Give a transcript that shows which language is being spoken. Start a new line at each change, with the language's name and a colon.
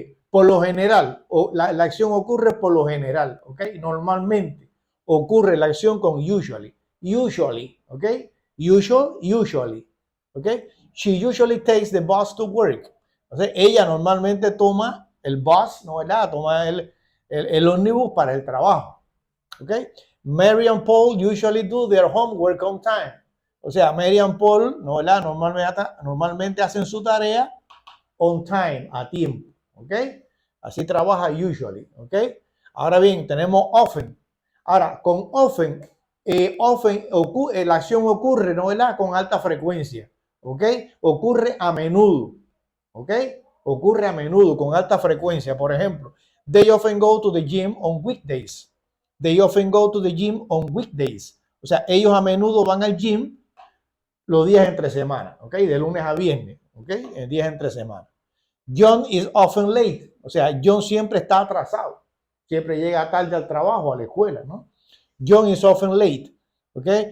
Spanish: Por lo general, la acción ocurre por lo general, ¿ok? Normalmente ocurre la acción con usually, ¿ok?
English: Usually, ¿ok? She usually takes the bus to work.
Spanish: Entonces, ella normalmente toma el bus, ¿no? ¿Verdad? Toma el ómnibus para el trabajo, ¿ok?
English: Mary and Paul usually do their homework on time.
Spanish: O sea,
English: Mary and Paul,
Spanish: ¿no? ¿Verdad? Normalmente hacen su tarea
English: on time,
Spanish: a tiempo, ¿ok? Así trabaja usually, ¿ok? Ahora bien, tenemos often. Ahora, con often, la acción ocurre, ¿no? ¿Verdad? Con alta frecuencia, ¿ok? Ocurre a menudo, ¿ok? Ocurre a menudo, con alta frecuencia. Por ejemplo,
English: they often go to the gym on weekdays. They often go to the gym on weekdays.
Spanish: O sea, ellos a menudo van al gym los días entre semana, ¿ok? De lunes a viernes, ¿ok? En días entre semana.
English: John is often late.
Spanish: O sea, John siempre está atrasado. Siempre llega tarde al trabajo, a la escuela, ¿no?
English: John is often late.
Spanish: ¿Ok?